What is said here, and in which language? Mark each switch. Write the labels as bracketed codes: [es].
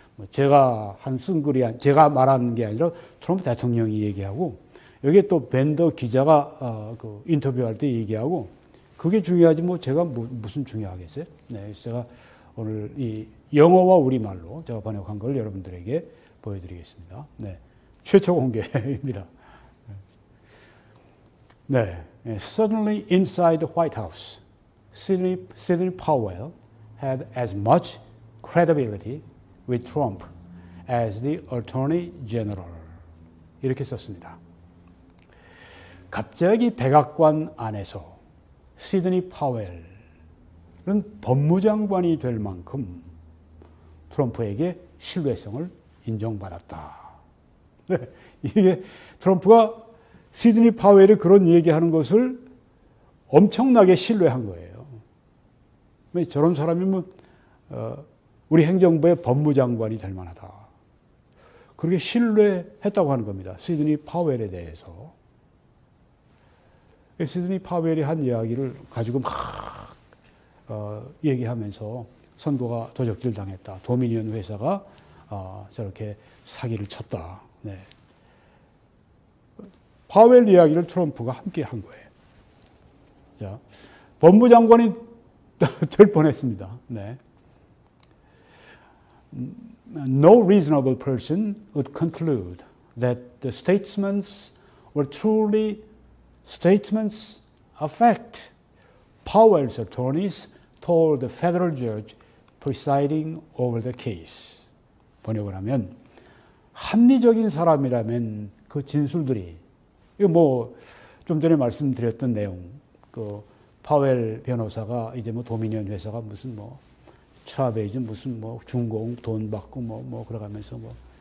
[ko] 제가 쓴 글이 제가 말하는 게 아니라 트럼프 대통령이 얘기하고 여기에 또 밴더 기자가 인터뷰할 때 얘기하고 그게 중요하지 뭐 제가 무슨 중요하겠어요? 네. 그래서 제가 오늘 이 영어와 우리말로 제가 번역한 걸 여러분들에게 보여드리겠습니다. 네. 최초 공개입니다. 네. [en] Suddenly inside the White House, Sidney Powell had as much credibility with Trump as the Attorney General. [ko] 이렇게 썼습니다. 갑자기 백악관 안에서 시드니 파웰은 법무장관이 될 만큼 트럼프에게 신뢰성을 인정받았다. 네, 이게 트럼프가 시드니 파웰이 그런 얘기하는 것을 엄청나게 신뢰한 거예요. 저런 사람이면 우리 행정부의 법무장관이 될 만하다. 그렇게 신뢰했다고 하는 겁니다. 시드니 파웰에 대해서. 시드니 파웰이 한 이야기를 가지고 막 얘기하면서 선거가 도적질 당했다. 도미니언 회사가 저렇게 사기를 쳤다. 네. 파웰 이야기를 트럼프가 함께 한 거예요. 자, 법무장관이 될 뻔했습니다. 네. [en] No reasonable person would conclude that the statements were truly statements of fact. Powell's attorneys told the federal judge presiding over the case. [ko] 번역을 하면 합리적인 사람이라면 그 진술들이 이거 뭐 좀 전에 말씀드렸던 내용 그 파웰 변호사가 이제 뭐 도미니언 회사가 무슨 뭐 차베이즈 무슨 뭐 중공 돈 받고 뭐 그러가면서 뭐